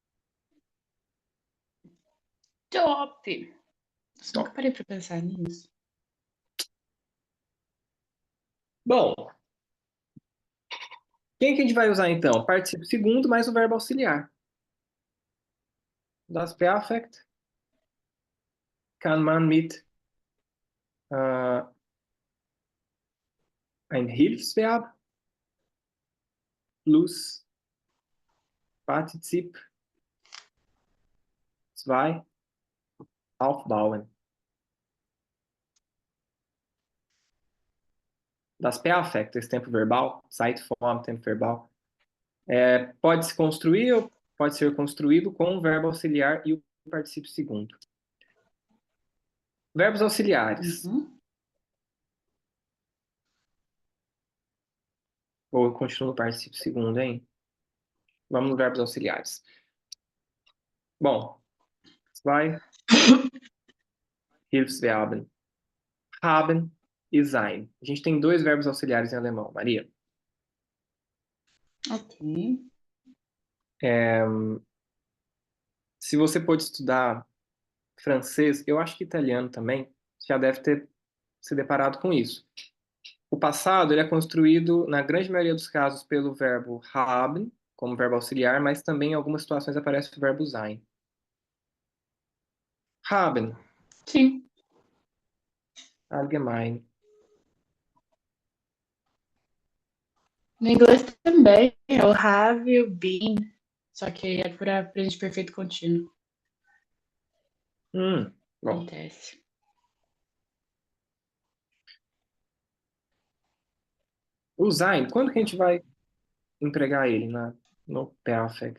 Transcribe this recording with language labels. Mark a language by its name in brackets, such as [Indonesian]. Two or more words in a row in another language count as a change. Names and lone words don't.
[Portuguese] Top! Nossa, nunca Top. parei para pensar nisso. Bom, quem que a gente vai usar então? Particípio segundo mais o verbo auxiliar. [German] Das Perfect kann man mit Ein Hilfsverb plus Partizip 2 aufbauen. Das Perfect, [Portuguese] esse tempo verbal, Zeitform, tempo verbal, pode se construir ou pode ser construído com o verbo auxiliar e o particípio segundo. Verbos auxiliares. Ou eu continuo no particípio segundo, hein? Vamos nos verbos auxiliares. Bom, [German] zwei Hilfsverben. [Portuguese] Haben e sein. A gente tem 2 verbos auxiliares em alemão, Maria. Ok. Se você pode estudar francês, eu acho que italiano também, já deve ter se deparado com isso. O passado ele é construído, na grande maioria dos casos, pelo verbo haben, como verbo auxiliar, mas também em algumas situações aparece o verbo sein. Haben, Sim. allgemein. No inglês também é o have e o been, só que é para presente perfeito contínuo. Bom. Acontece. O sein, quando que a gente vai empregar ele no perfect?